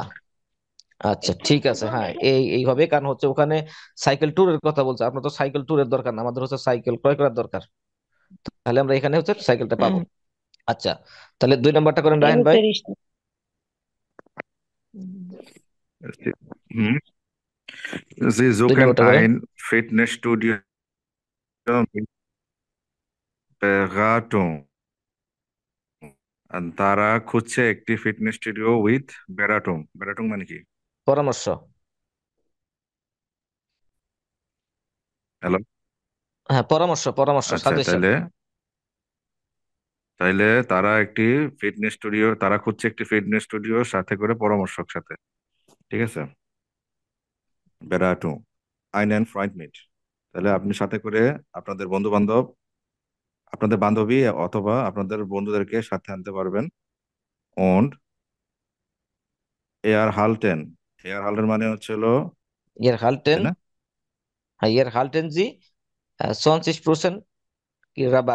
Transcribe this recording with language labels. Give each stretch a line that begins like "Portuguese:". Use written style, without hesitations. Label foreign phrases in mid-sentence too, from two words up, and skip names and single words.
Bangla: আচ্ছা ঠিক আছে, হ্যাঁ এইভাবে, কারণ হচ্ছে ওখানে সাইকেল ট্যুরের কথা বলছে, আপনার তো সাইকেল ট্যুরের দরকার না, আমাদের হচ্ছে সাইকেল ক্রয় করার দরকার। তাহলে আমরা এখানে হচ্ছে সাইকেলটা পাবো। হ্যাঁ, আচ্ছা, তাহলে 2 নম্বরটা করেন এ রাহেন হচ্ছে ভাই। হুম।
German: Sie
Bangla: 2 নম্বরটা
German: suchen
Bangla: করেন।
German: ein Fitnessstudio mit Beratung.
Bangla: আর তারা খুঁজছে একটি ফিটনেস স্টুডিও উইথ বেরাটুং। বেরাটুং মানে কি? পরামর্শ। হ্যালো। হ্যাঁ, পরামর্শ, পরামর্শ, আচ্ছা, সাজেশন। তাইলে তাইলে তারা একটি তারা খুঁজছে একটি ফিটনেস স্টুডিও সাথে করে পরামর্শক সাথে। ঠিক আছে,
German: বেরাটুং einen Freund mit।
Bangla: তাহলে আপনি সাথে করে আপনাদের বন্ধু বান্ধব, আপনাদের বান্ধবী অথবা আপনাদের বন্ধুদেরকে সাথে আনতে পারবেন।
German: und Erhalten,
Bangla: Erhalten মানে হচ্ছে হলো,
German: erhalten,
Bangla: তাই না?
German: হ্যাঁ erhalten Sie 20% কি রাবাট।